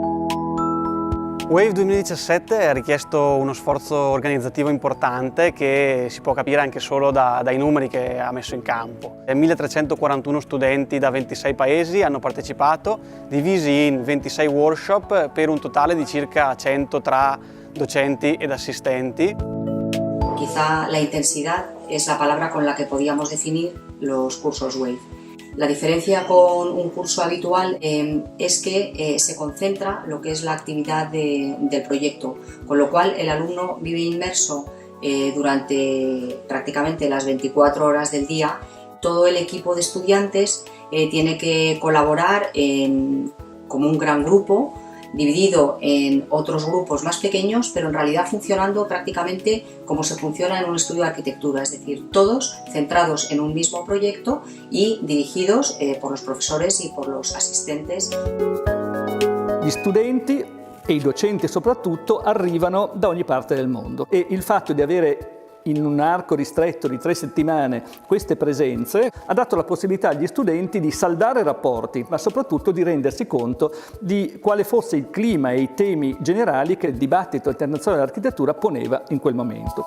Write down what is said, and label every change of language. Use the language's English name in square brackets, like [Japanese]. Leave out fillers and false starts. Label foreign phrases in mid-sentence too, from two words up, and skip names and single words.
[Italian] W.A.Ve 2017 ha richiesto uno sforzo organizzativo importante che si può capire anche solo dai numeri che ha messo in campo. 1341 studenti da 26 paesi hanno partecipato, divisi in 26 workshop per un totale di circa 100 tra docenti ed assistenti. [Spanish] Quizá la intensidad es la palabra con la que podíamos definir los cursos W.A.Ve. La diferencia con un curso habitual es que se concentra lo que es la actividad del proyecto, con lo cual el alumno vive inmerso durante prácticamente las 24 horas del día. Todo el equipo de estudiantes tiene que colaborar como un gran grupo, dividido en otros grupos más pequeños, pero en realidad funcionando prácticamente como se funciona en un estudio de arquitectura, es decir, todos centrados en un mismo proyecto y dirigidos por los profesores y por los asistentes. [Italian] Gli studenti e i docenti soprattutto arrivano da ogni parte del mondo e il fatto di avere in un arco ristretto di 3 settimane queste presenze ha dato la possibilità agli studenti di saldare rapporti, ma soprattutto di rendersi conto di quale fosse il clima e i temi generali che il dibattito internazionale dell'architettura poneva in quel momento.